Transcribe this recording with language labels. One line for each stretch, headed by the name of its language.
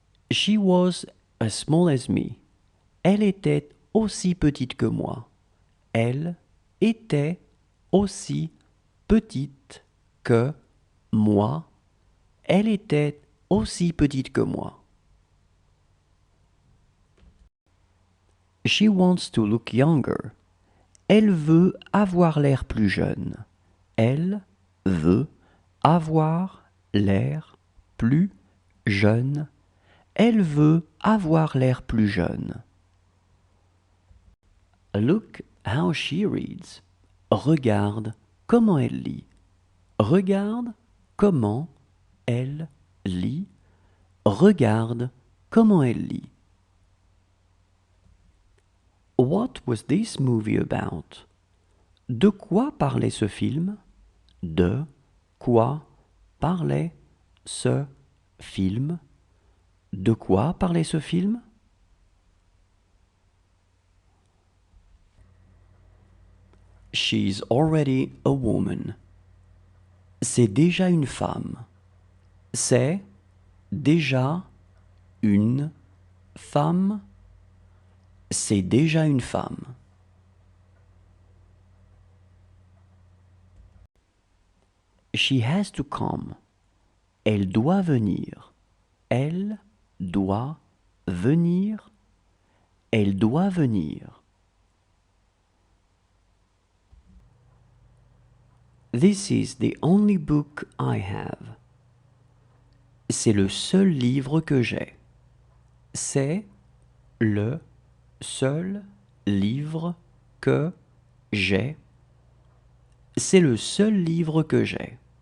English: She was as small as me.
French: Elle était aussi petite que moi. Elle était aussi petite que moi. Elle était aussi petite que moi.
English: She wants to look younger.
French: Elle veut avoir l'air plus jeune. Elle veut avoir l'air plus jeune. Elle veut avoir l'air plus jeune.
English: Look how she reads.
French: Regarde comment elle lit. Regarde comment elle lit. Regarde comment elle lit.
English: What was this movie about?
French: De quoi parlait ce film? De quoi parlait ce film? De quoi parlait ce film?
English: She's already a woman.
French: C'est déjà une femme. C'est déjà une femme. C'est déjà une femme.
English: She has to come.
French: Elle doit venir. Elle doit venir. Elle doit venir.
English: This is the only book I have.
French: C'est le seul livre que j'ai. C'est le seul livre que j'ai. C'est le seul livre que j'ai.